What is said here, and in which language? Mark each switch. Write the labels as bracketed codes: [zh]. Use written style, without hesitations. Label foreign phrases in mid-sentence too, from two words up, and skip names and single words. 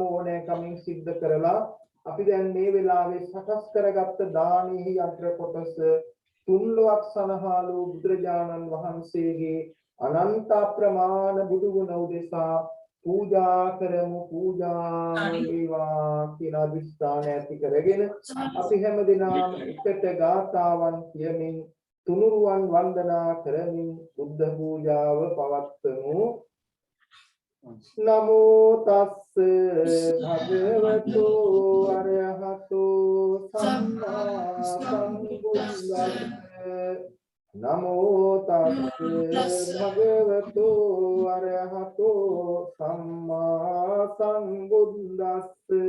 [si] ඕනෑකමින් සිද්ධ කරලා අපි දැන් මේ වෙලාවේ සකස් කරගත්ත දානෙහි අග්‍ර කොටස තුන්ලොවක් සනහාලු බුදුරජාණන් වහන්සේගේ අනන්ත ප්‍රමාණ බුදු ගුණ උදෙසා පූජා කරමු පූජා වේවා කියන අදිස්ථාන ඇති කරගෙන අපි හැමදෙනාම එකට ගාථාවන් කියමින් තුනුරුවන් වන්දනා කරමින් බුද්ධ පූජාව පවත්වමු. [pi] නමෝ තස්ස භගවතු අරහතෝ සම්මා සම්බුද්දස්ස නමෝ තස්ස භගවතු අරහතෝ සම්මා සම්බුද්දස්ස